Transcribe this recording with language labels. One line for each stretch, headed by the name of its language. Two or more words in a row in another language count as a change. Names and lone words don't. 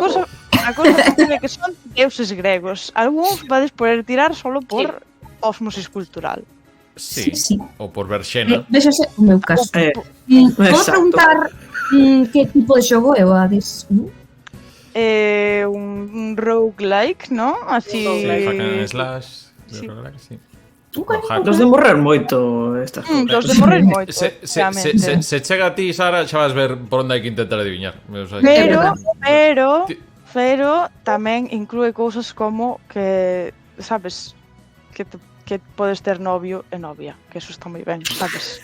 Galician: a cosa é que son deuses gregos. Algúns vades poder tirar solo por osmosis cultural. Sí, Sí. ou por ver Xena. Vexase o meu caso. Podo Exacto. preguntar que tipo de xogo é o Hades? Un roguelike, ¿no? Así. Roguelike.
English: Hack and slash.
Galician: Sí. Sí. Dos de morrer moito estas cousas. Dos de morrer moito, Se chega a ti, Sara, xa vas ver por onde hai que intentar adiviñar.
Spanish: O sea,
Galician: pero tamén inclúe cousas como que, sabes, que podes ter novio e novia, que eso está moi ben, sabes?